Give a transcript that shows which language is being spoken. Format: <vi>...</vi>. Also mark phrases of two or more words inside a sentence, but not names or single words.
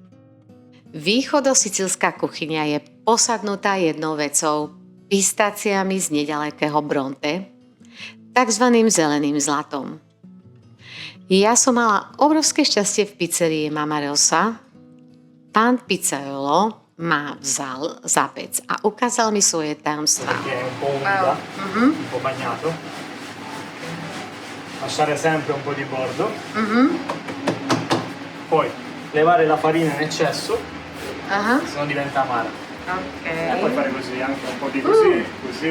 <sk>Východosicílska kuchyňa je posadnutá jednou vecou, pistáciami z nedalekého Bronte, takzvaným zeleným zlatom. Ja som mala obrovské šťastie v pizzerii Mama Rosa. Pán pizzaiolo ma vzal za pec a ukázal mi svoje tajomstvá.</sk> <it>Perché è un po' umida, un po' bagnato. Lasciare sempre un po' di bordo. Poi levare la farina in eccesso, se no diventa amara. Ok. E poi fare così, anche un po' di così, così.</it>